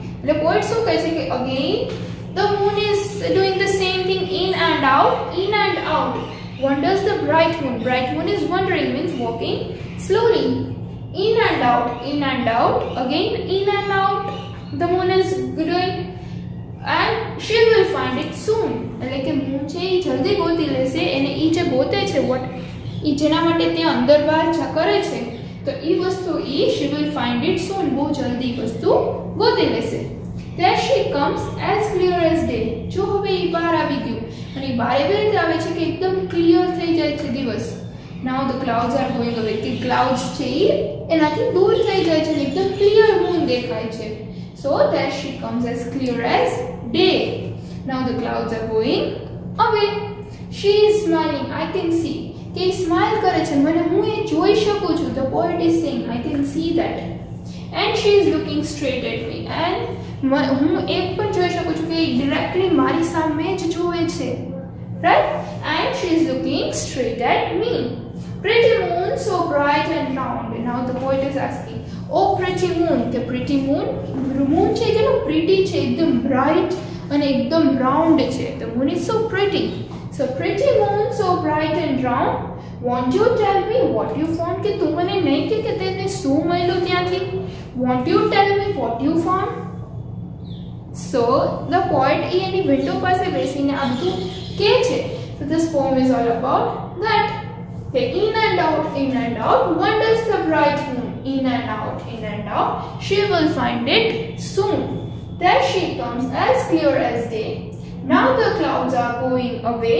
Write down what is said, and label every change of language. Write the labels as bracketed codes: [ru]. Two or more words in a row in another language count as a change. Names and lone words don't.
[en] The poet so says again, the moon is doing the same thing, in and out, wanders the bright moon. Bright moon is wandering, means walking slowly. In and out, again in and out, the moon is doing, and she will find it soon. [gu] એટલે કે મૂન છે એ જલ્દી ગોતી લેશે અને ઈ જે ગોતે છે વોટ ઈ જેના માટે ત્યાં અંદર બહાર કરે છે તો ઈ વસ્તુ ઈ [en] she will find it soon, [gu] બહુ જલ્દી વસ્તુ ગોતી લેશે. [en] There she comes as clear as day. [gu] જો હવે ઈ બહાર આવી ગયું અને ઈ બહાર એવી રીતે આવે છે કે એકદમ ક્લિયર થઈ જાય છે દિવસ. [en] Now the clouds are going away. [gu] કે clouds છે ઈ એનાથી દૂર થઈ જાય છે, એકદમ [en] clear moon [gu] દેખાય છે. [en] So there she comes as clear as day. Now the clouds are going away. She is smiling, I can see. [gu] કે smile કરે છે મને હું એ જોઈ શકું છું. [en] The poet is saying I can see that. And she is looking straight at me. [gu] And હું એ પણ જોઈ શકું છું કે directly મારી સામે જ જોવે છે. [en] Right? And she is looking straight at me. Pretty moon, so bright and round. Now the poet is asking, oh pretty moon. The pretty moon, moon [gu] છે કે [en] pretty [gu] છે, એકદમ [en] bright and એકદમ round છે. The moon is so pretty. So pretty moon, so bright and round, won't you tell me what you found? [gu] કે તું મને નહીં કે તેને શું મળ્યું ત્યાંથી? [en] Won't you tell me what you found? So the poet [gu] એની વિન્ડો પાસે બેસીને આ બધું કહે છે. [en] So this poem is all about that. The in and out, wanders the bright moon. In and out, she will find it soon. There she comes as clear as day. Now the clouds are going away.